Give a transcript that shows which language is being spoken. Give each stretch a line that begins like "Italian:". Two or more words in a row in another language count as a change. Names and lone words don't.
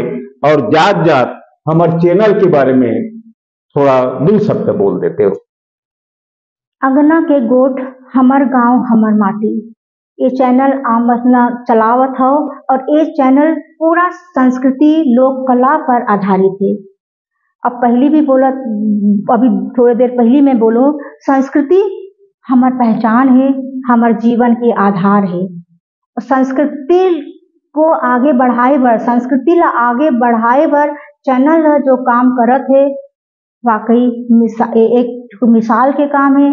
Chhattisgarhi: और जात जात हमारे चैनल के बारे में थोड़ा 2 शब्द बोल देते हो। अंगना के गोठ हमर गांव हमर माटी, ये चैनल आम अपना चलावत हो, और ये चैनल पूरा संस्कृति लोक कला पर आधारित है। अब पहली भी बोला, अभी थोड़ी देर पहली मैं बोलूं, संस्कृति हमार पहचान है, हमार जीवन के आधार है। संस्कृति को आगे बढ़ाए बर, संस्कृति ला आगे बढ़ाए बर चैनल जो काम करत है वाकई एक मिसाल के काम है।